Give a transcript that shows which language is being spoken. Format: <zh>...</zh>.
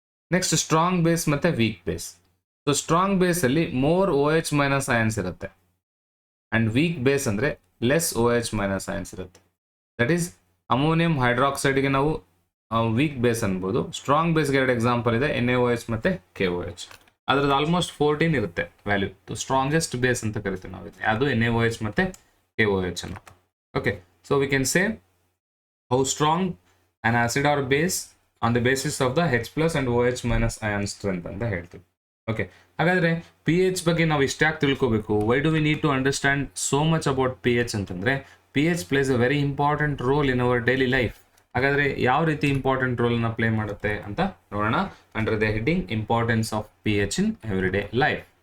<kn>Next strong base ಮತ್ತೆ weak base. So strong base ಅಲ್ಲಿ more OH minus ions ಇರುತ್ತೆ and weak base ಅಂದ್ರೆ less OH minus ions ಇರುತ್ತೆ. That is ammonium ಹೈಡ್ರಾಕ್ಸೈಡ್ಗೆ ನಾವು weak base ಅನ್ಬೋದು. Strong ಬೇಸ್ಗೆ ಎರಡು ಎಕ್ಸಾಂಪಲ್ ಇದೆ, NaOH ಮತ್ತೆ KOH. ಅದ್ರದ್ದು ಆಲ್ಮೋಸ್ಟ್ 14 ಇರುತ್ತೆ ವ್ಯಾಲ್ಯೂ. ಸ್ಟ್ರಾಂಗೆಸ್ಟ್ ಬೇಸ್ ಅಂತ ಕರಿತೀವಿ ನಾವು, ಅದು NaOH ಮತ್ತೆ KOH ಅನ್ನು.</kn> <en>okay, so we can say how strong an acid or base on the basis of the H plus and OH minus ion strength</en> <kn>ಅಂತ ಹೇಳ್ತೀವಿ. ಓಕೆ, ಹಾಗಾದ್ರೆ pH ಬಗ್ಗೆ ನಾವು ಇಷ್ಟ್ಯಾಕೆ ತಿಳ್ಕೋಬೇಕು?</kn> <en>Why do we need to understand so much about pH ಅಂತಂದ್ರೆ pH plays a very important role in our daily life.</en> <kn>ಹಾಗಾದ್ರೆ ಯಾವ ರೀತಿ ಇಂಪಾರ್ಟೆಂಟ್ ರೋಲ್ ನ ಪ್ಲೇ ಮಾಡುತ್ತೆ ಅಂತ ನೋಡೋಣ</kn> <en>Under the heading importance of pH in everyday life.</en>